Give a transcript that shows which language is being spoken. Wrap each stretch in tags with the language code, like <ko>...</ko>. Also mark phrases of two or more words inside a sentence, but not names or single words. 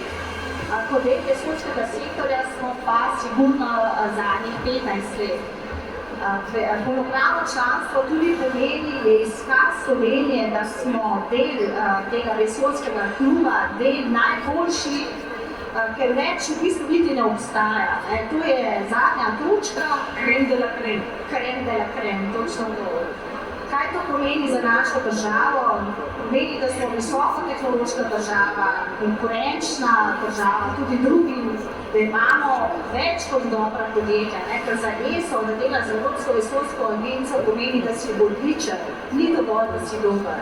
<sl>Kot del vesoljskega sektorja smo pa sigurno zadnjih 15 let. Polnopravno članstvo tudi pomeni, je izkaz Slovenije, da smo del tega vesoljskega kluba, del najboljših, ker več v bistvu niti ne obstaja. To je zadnja točka,</sl> <fr>Crème de la crème. Crème de la crème,</fr> <sl>točno to. Kaj to pomeni za našo državo? Pomeni, da smo visokotehnološka država, konkurenčna država, tudi drugim, da imamo več kot dobra podjetja, ker za ESO, da dela z Evropsko vesoljsko agencijo, pomeni, da si odličen, ni dovolj, da si dober.</sl>